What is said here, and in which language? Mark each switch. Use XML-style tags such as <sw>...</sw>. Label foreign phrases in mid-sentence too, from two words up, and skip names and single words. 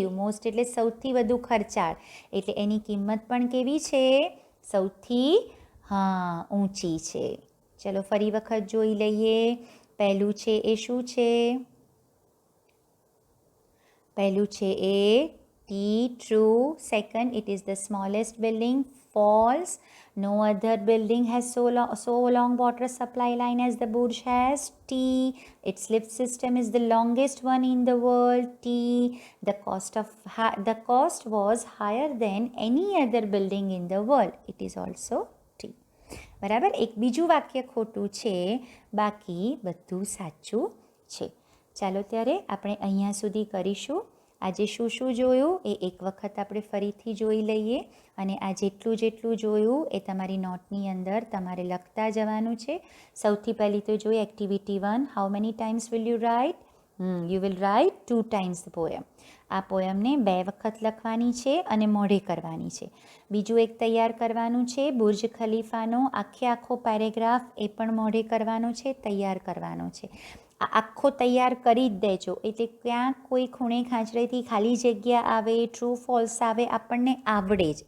<gu>મોસ્ટ એટલે સૌથી વધુ ખર્ચાળ, એટલે એની કિંમત પણ કેવી છે? સૌથી ઊંચી છે. ચલો ફરી વખત જોઈ લઈએ. પહેલું છે એ શું છે? પહેલું છે એ ટી, ટ્રુ.</gu> <en>Second, it is the smallest building. False. No other building has so long water supply line as the Burj has. T. Its lift system is the longest one in the world. T. The cost was higher than any other building in the world. It is also T.</en> <gu>બરાબર. એક બીજું વાક્ય ખોટું છે, બાકી બધું સાચું છે. ચાલો ત્યારે આપણે અહીંયા સુધી કરીશું. આજે શું શું જોયું એ એક વખત આપણે ફરીથી જોઈ લઈએ, અને આ જેટલું જોયું એ તમારી નોટની અંદર તમારે લખતા જવાનું છે. સૌથી પહેલી તો જોઈએ એક્ટિવિટી 1.</gu> <en>How many times will you write? You will write</en> <gu>2 times the poem. આ પોયમને 2 વખત લખવાની છે અને મોઢે કરવાની છે. બીજું એક તૈયાર કરવાનું છે બુર્જ ખલીફાનો આખો પેરેગ્રાફ, એ પણ મોઢે કરવાનો છે, તૈયાર કરવાનો છે. આ આખો તૈયાર કરી જ દેજો, એટલે ક્યાંક કોઈ ખૂણે ખાંચરેથી ખાલી જગ્યા આવે,</gu> <en>true false</en> <gu>આવે, આપણને આવડે જ.</gu>